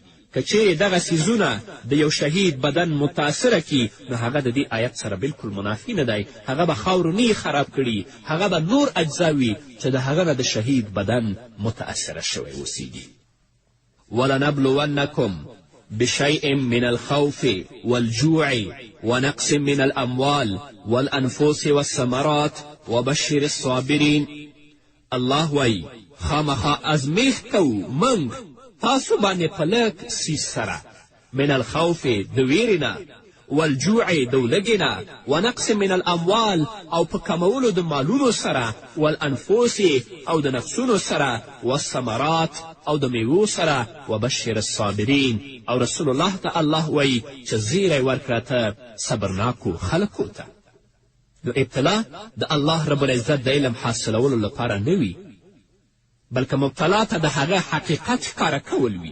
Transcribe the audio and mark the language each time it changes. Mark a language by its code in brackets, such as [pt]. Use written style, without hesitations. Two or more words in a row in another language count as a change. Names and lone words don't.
[ps] که چیرې دغه څیزونه د یو شهید بدن متاثره کي نو هغه د دې آیت سره بلکل منافي نه دی. هغه به خاورو نه خراب کړي، هغه به نور اجزا وي چې د هغه نه د شهید بدن متاثره شوی اوسیږي. [ar] ولنبلونکم بشيء من الخوف والجوع ونقص من الأموال والأنفس والثمرات وبشر الصابرين. [ps] الله وایي خامخا ازمیښت کوو موږ تاسو باندې په لږ څیز سره، [ar] من الخوف [ps] د ویرې نه، والجوع د ولږې نه، [ar] ونقص من الاموال [ps] او په کمولو د مالونو سره، والانفس او د نفسونو سره، والثمرات او د میوو سره، [ar] وبشر الصابرین. [ps] او [ar] رسول الله [ps] ته الله وایي چې زیری ورکړه ته صبرناکو خلکو ته. نو ابتلا د [ar] الله رب العزت [ps] د علم حاصلولو لپاره نه وي، بلکې مبتلا ته د هغه حقیقت ښکاره کول وي.